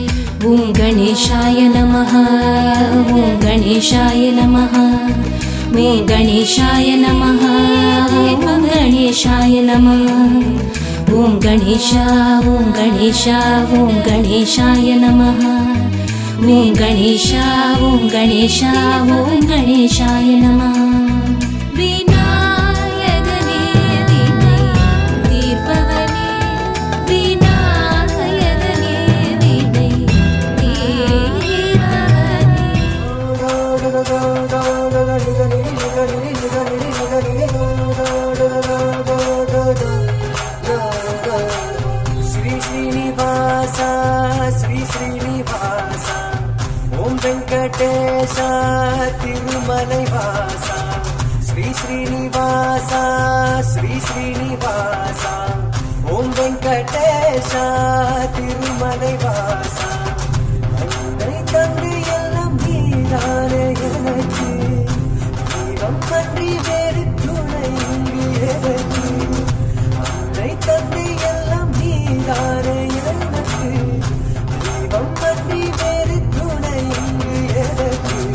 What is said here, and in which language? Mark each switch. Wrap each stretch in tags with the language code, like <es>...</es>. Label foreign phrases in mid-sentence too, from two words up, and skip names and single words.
<sa>ओम् गणेशाय नमः, ओम् गणेशाय नमः, ओम् गणेशाय नमः, ओम् गणेशाय नमः, ओम् गणेश ओम् गणेश ओम् गणेशाय नमः, ओम् गणेश ओम् गणेश ओम् गणेशाय नमः.</sa> <ta>விநாயகனே வினை தீர்ப்பவனே, விநாயகனே வினை श्री श्रीनिवास श्री श्रीनिवास ओम वेंकटेश तिरुमलै वास श्री श्रीनिवास श्री श्रीनिवास ओम वेंकटेश तिरुमलै वास அன்னை தம்பி எல்லாம் நீரானே எனக்கு தெய்வம் பற்றி வேறு துணை இங்கு எனக்கு அன்னை தம்பி எல்லாம் நீரானே எனக்கு தெய்வம் பற்றி வேறு துணை இங்கு எனக்கு.</ta>